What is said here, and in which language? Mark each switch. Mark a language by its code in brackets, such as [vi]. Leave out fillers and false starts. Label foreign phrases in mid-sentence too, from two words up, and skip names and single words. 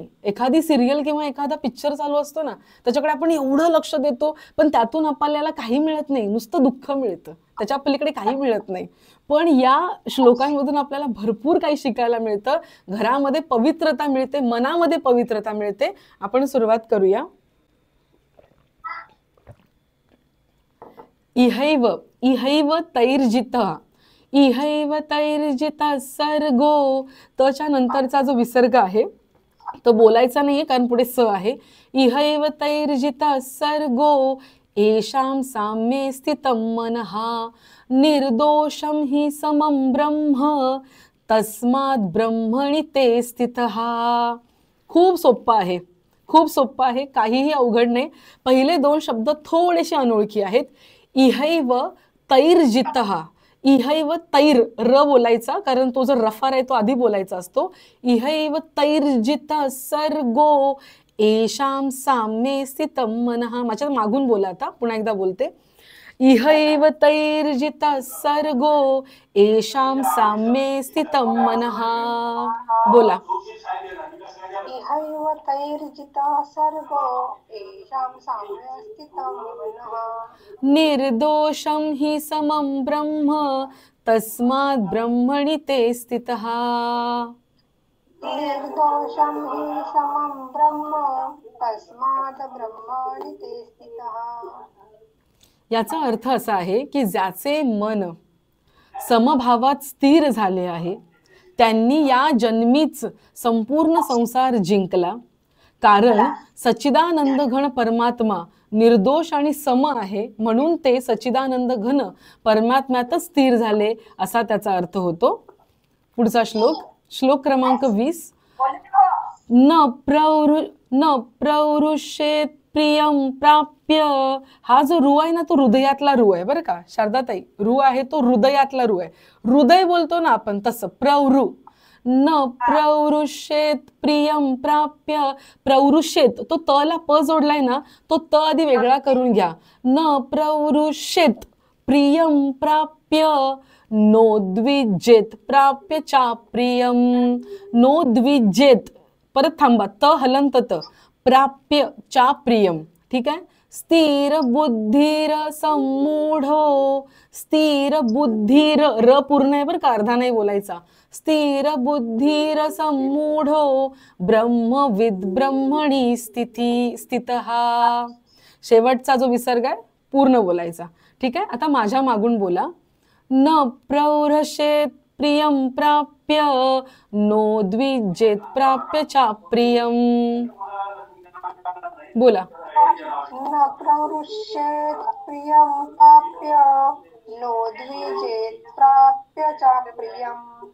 [mr] एखादी सिरियल किंवा एखादा पिक्चर चालू असतो ना, त्याच्याकडे आपण एवढं लक्ष देतो पण त्यातून आपल्याला काही मिळत नाही, नुसतं दुःख मिळतं, त्याच्या पलीकडे काही मिळत नाही. पण या श्लोकांमधून आपल्याला भरपूर काही शिकायला मिळतं. घरामध्ये पवित्रता मिळते, मनामध्ये पवित्रता मिळते. आपण सुरुवात करूया. [sa] इहैव तैर्जितः. इहैव तैर्जितः सर्गो. [mr] तच्या नंतरचा जो विसर्ग आहे तो बोलायचा नाहीये कारण पुढे स आहे. [sa] इहैव तैर्जितः सर्गो येषां साम्ये स्थितं मनः निर्दोषं हि समं ब्रह्म तस्मात् ब्रह्मणि ते स्थितः. [mr] खूप सोप्पा आहे, काहीही अवघड नाही. पहिले 2 शब्द थोडेसे अनोळखी आहेत. [sa] इहैव तैर्जितः. इहैव तैर, [mr] र बोलायचा कारण तो जो रफार आहे तो आधी बोलायचा असतो. [sa] इहैव तैर्जितः सर्गो येषां साम्ये स्थितं मनः. [mr] माझ्या मागून बोला, आता पुन्हा एकदा बोलते. [sa] इहैव तैर्जितः सर्गो येषां साम्ये स्थितं मनः. [mr] बोला. [sa] इहैव तैर्जितः सर्गो येषां साम्ये स्थितं मनः निर्दोषं हि समं ब्रह्म तस्मात् ब्रह्मणि ते स्थितः. निर्दोषं हि समं ब्रह्म तस्मात् ब्रह्मणि ते स्थितः. [mr] याचा अर्थ असा आहे की ज्याचे मन समभावात स्थिर झाले आहे त्यांनी या जन्मीच संपूर्ण संसार जिंकला. कारण सच्चिदानंद घन परमात्मा निर्दोष आणि सम आहे, म्हणून ते सच्चिदानंद घन परमात्म्यातच स्थिर झाले असा त्याचा अर्थ होतो. पुढचा श्लोक क्रमांक 20. [sa] न प्रवृष्येत प्रियं प्राप्य. [mr] हा जो रू आहे ना तो हृदयातला रू आहे बरं का शारदाताई. रू आहे तो हृदयातला रू आहे. हृदय बोलतो ना आपण तसं प्रवृ. [sa] न प्रवृष्येत प्रियं प्राप्य. [mr] प्रवृष्येत तो त ला प जोडलाय ना, तो त आधी वेगळा करून घ्या. [sa] न प्रवृष्येत प्रियं प्राप्य नोद्विजेत प्राप्य चा प्रियं. नोद्विजेत, [mr] परत थांबा, त हलंत त, [sa] प्राप्य चा प्रियम. [mr] ठीक आहे. [sa] स्थिर बुद्धीर सम्मूढो. स्थिर बुद्धीर, [mr] र पूर्ण आहे बरं का, अर्धा नाही बोलायचा. [sa] स्थिर बुद्धीर सम्मूढो ब्रह्मविद ब्रह्मणी स्थितः. [mr] शेवटचा जो विसर्ग आहे पूर्ण बोलायचा. ठीक आहे. आता माझ्या मागून बोला. [sa] न प्रवृष्येत प्रियं प्राप्य नोद्विजेत प्राप्य चा प्रियम. [mr] बोला. [sa] न प्रवृष्येत् प्रियं प्राप्य नोद्विजेत् प्राप्य च प्रियम्